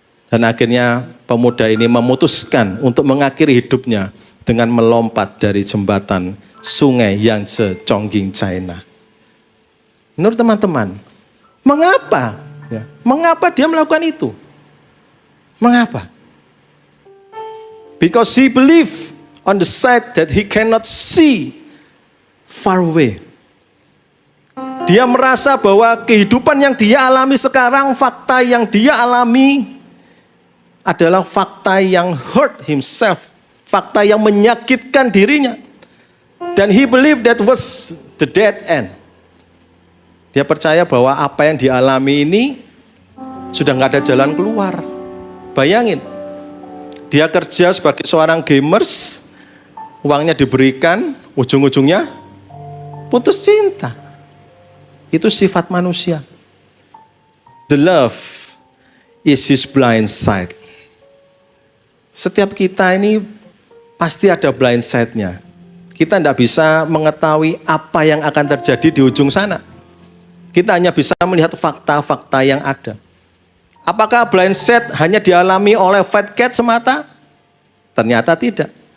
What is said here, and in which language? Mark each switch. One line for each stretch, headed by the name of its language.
Indonesian: Dan akhirnya pemuda ini memutuskan untuk mengakhiri hidupnya dengan melompat dari jembatan sungai Yangtze, Chongqing, China. Menurut teman-teman, mengapa? Ya, mengapa dia melakukan itu? Mengapa?
English: Because he believed on the side that he cannot see far away.
Indonesian: Dia merasa bahwa kehidupan yang dia alami sekarang, fakta yang dia alami adalah fakta yang
English: hurt himself,
Indonesian: fakta yang menyakitkan dirinya. Dan
English: he believed that was the dead end.
Indonesian: Dia percaya bahwa apa yang dialami ini sudah nggak ada jalan keluar. Bayangin, dia kerja sebagai seorang gamers, uangnya diberikan, ujung-ujungnya putus cinta. Itu sifat manusia.
English: The love is his blind side.
Indonesian: Setiap kita ini pasti ada blind side-nya. Kita tidak bisa mengetahui apa yang akan terjadi di ujung sana. Kita hanya bisa melihat fakta-fakta yang ada. Apakah blind side hanya dialami oleh Fat Cat semata? Ternyata tidak.